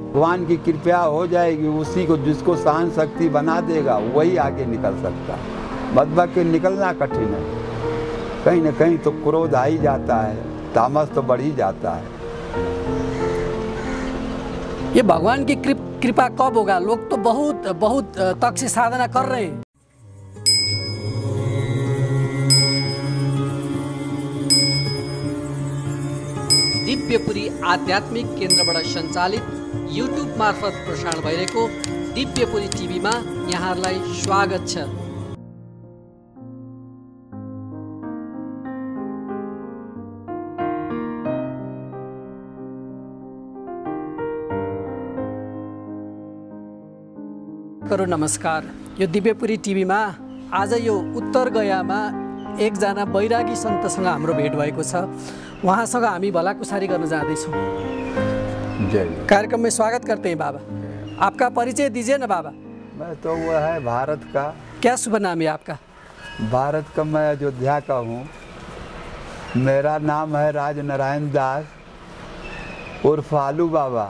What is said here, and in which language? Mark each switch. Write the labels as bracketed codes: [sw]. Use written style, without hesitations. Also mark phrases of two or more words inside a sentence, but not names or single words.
[hi] भगवान की कृपा हो जाएगी, उसी को जिसको सहन शक्ति बना देगा वही आगे निकल सकता है। बदबक के निकलना कठिन है। कहीं न कहीं तो क्रोध आ ही जाता है, तामस तो बढ़ ही जाता है। ये भगवान की कृपा कब होगा? लोग तो बहुत तक से साधना कर रहे हैं। [ne] दिव्यपुरी आध्यात्मिक केन्द्रबाट सञ्चालित युट्युब मार्फत प्रसारण भइरहेको दिव्यपुरी टिभीमा यहाँहरूलाई स्वागत छ। नमस्कार। यो दिव्यपुरी टिभीमा आज यो उत्तर गयामा एकजना बैरागी सन्तसँग हाम्रो भेट भएको छ। उहाँसँग हामी भलाकुसारी गर्न जाँदैछौँ। जय। [hi] कार्यक्रम में स्वागत करते हैं बाबा। आपका परिचय दीजिए ना बाबा। मैं तो वो है भारत का। क्या शुभ नाम है आपका? भारत का, मैं अयोध्या का हूँ। मेरा नाम है राज नारायण दास उर्फ आलू बाबा।